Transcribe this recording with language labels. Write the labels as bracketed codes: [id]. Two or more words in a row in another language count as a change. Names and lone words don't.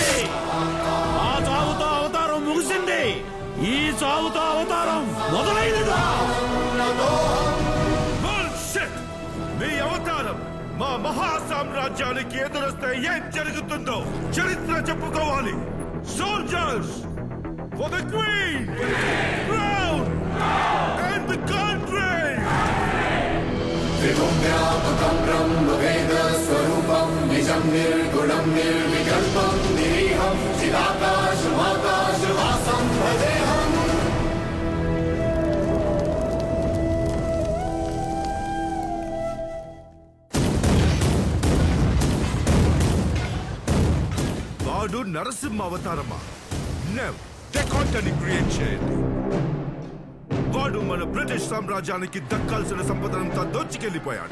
[te] ఆ చావుతో అవతారం ముగిసింది. ఈ చావుతో అవతారం మొదలైనదా? మీ అవతారం మా మహాసామ్రాజ్యానికి ఎదురొస్తే ఏం జరుగుతుందో చరిత్ర చెప్పుకోవాలి. [en] సోల్జర్స్ for the Queen, crown, and the country. [sa] विवुम्व्यापकम् ब्रह्म वेद स्वरूपम् निजम् निर्गुणम् निर्विकल्पम् निरीहम् चिदाकाशम् भदेहम्. [te] వాడు నరసింహ అవతారమా? నెవర్. డెకాంటని క్రియేట్ చేయండి. వాడు మన బ్రిటిష్ సామ్రాజ్యానికి దక్కాల్సిన సంపదనంతా దోచుకెళ్లిపోయాడు.